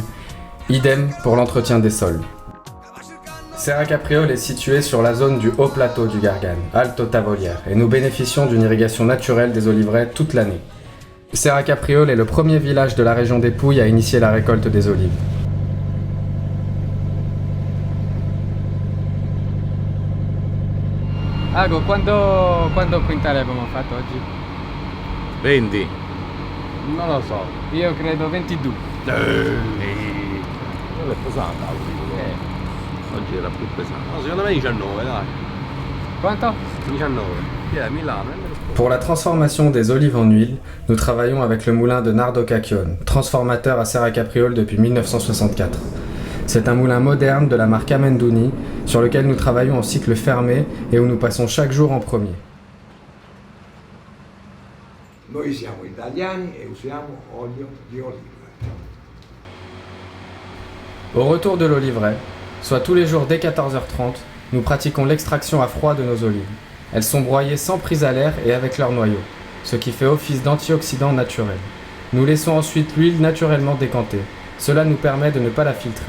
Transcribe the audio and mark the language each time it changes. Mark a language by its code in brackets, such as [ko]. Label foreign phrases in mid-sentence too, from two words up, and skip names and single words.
[fr] Idem pour l'entretien des sols. Serra Capriole est située sur la zone du haut plateau du Gargane, Alto Tavoliere, et nous bénéficions d'une irrigation naturelle des oliveraies toute l'année. Serra Capriole est le premier village de la région des Pouilles à initier la récolte des olives. [it] Ago, quanto quintale abbiamo fatto oggi? 20. Non lo so, io credo 22. Non è pesante oggi era più pesante. No, secondo me 19, dai. Quanto? 19. Milano. [fr] Pour la transformation des olives en huile, nous travaillons avec le moulin de Nardo Cacchione, transformateur à Serra Capriole depuis 1964. C'est un moulin moderne de la marque Amendouni, sur lequel nous travaillons en cycle fermé et où nous passons chaque jour en premier. [it] Noi siamo italiani e usiamo olio di oliva. [fr] Au retour de l'oliveraie, soit tous les jours dès 14h30, nous pratiquons l'extraction à froid de nos olives. Elles sont broyées sans prise à l'air et avec leur noyau, ce qui fait office d'antioxydant naturel. Nous laissons ensuite l'huile naturellement décantée. Cela nous permet de ne pas la filtrer.